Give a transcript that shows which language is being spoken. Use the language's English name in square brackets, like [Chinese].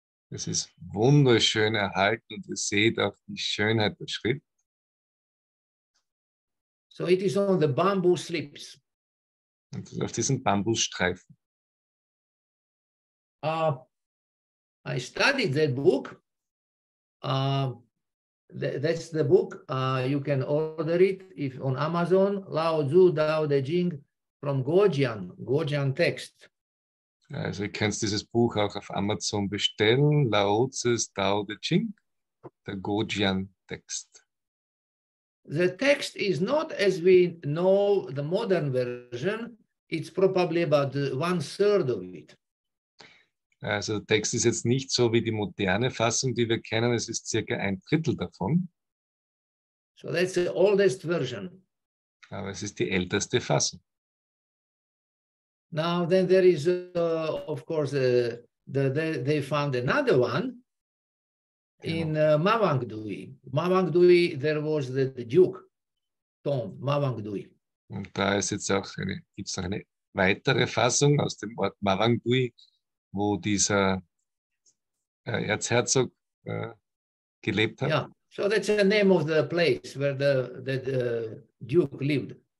[German] Es ist wunderschön erhalten und ihr seht auch die Schönheit der Schrift. [English] So it is on the bamboo slips. [German] Und das ist auf diesen Bambusstreifen. [English] I studied that book. That's the book. You can order it if on Amazon. Lao Tzu Tao Te Ching from Guojian text. [German] Also ihr könnt dieses Buch auch auf Amazon bestellen. Lao Tzu's Tao Te Ching, der Guojian-Text. [English] The text is not as we know the modern version. It's probably about 1/3 of it. [German] Also der Text ist jetzt nicht so wie die moderne Fassung, die wir kennen. Es ist circa 1/3 davon. [English] So that's the oldest version. [German] Aber es ist die älteste Fassung. [English] Now then there is, of course, they found another one in Mawangdui. Mawangdui, there was the Duke tomb, Mawangdui. [German] Und da ist jetzt auch gibt es noch eine weitere Fassung aus dem Ort Mawangdui, wo dieser Erzherzog gelebt hat. [English] Yeah, so that's the name of the place where the Duke lived.